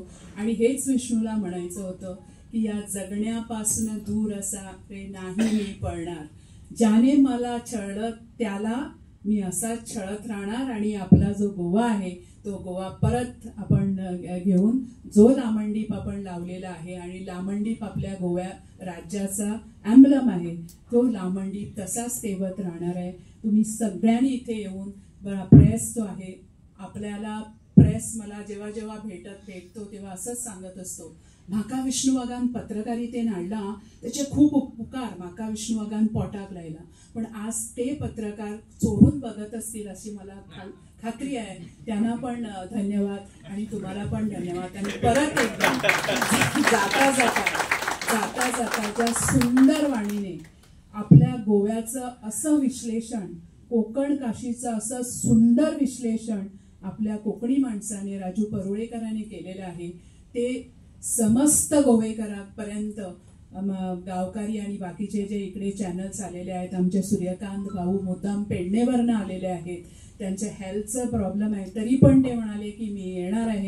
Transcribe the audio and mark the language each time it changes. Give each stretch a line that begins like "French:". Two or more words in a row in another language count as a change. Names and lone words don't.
Marathi: आणि हेच विष्णूला म्हणायचं होतं की या जगण्यापासून दूर असा रे नाही मी पळणार, ज्याने मला छळलं त्याला मी असाच छळत राहणार आणि आपला जो गोवा आहे तो गोवा परत आपण घेऊन जो लामणदीप आपण लावलेला आहे आणि लामणदीप आपल्या गोव्या राज्याचा एम्बलम आहे, तो लामणदीप तसाच तेवत राहणार आहे. तुम्ही सगळ्यांनी इथे येऊन प्रेस जो आहे, आपल्याला प्रेस मला जेव्हा जेव्हा भेटतो तेव्हा असंच सांगत असतो,
Konkani: म्हाका विष्णुवागान पत्रकारितेन हाडला त्याचे खूप उपकार म्हाका विष्णुवागान पोटाक लायला,
Marathi: पण आज ते पत्रकार चोरून बघत असतील अशी मला खात्री आहे. त्यांना पण धन्यवाद आणि तुम्हाला पण धन्यवाद. आणि परत एकदा जाता जाता ज्या सुंदर वाणीने आपल्या गोव्याचं असं विश्लेषण, कोकण काशीचं असं सुंदर विश्लेषण आपल्या कोकणी माणसाने राजू परुळेकरांनी केलेलं आहे, ते समस्त गोवेकरांपर्यंत गावकरी आणि बाकीचे जे इकडे चॅनल्स आलेले आहेत, आमचे सूर्यकांत भाऊ मुद्दाम पेडणेवरनं आलेले आहेत, त्यांच्या
English: health problem
Marathi: आहे तरी पण ते म्हणाले की मी येणार आहे.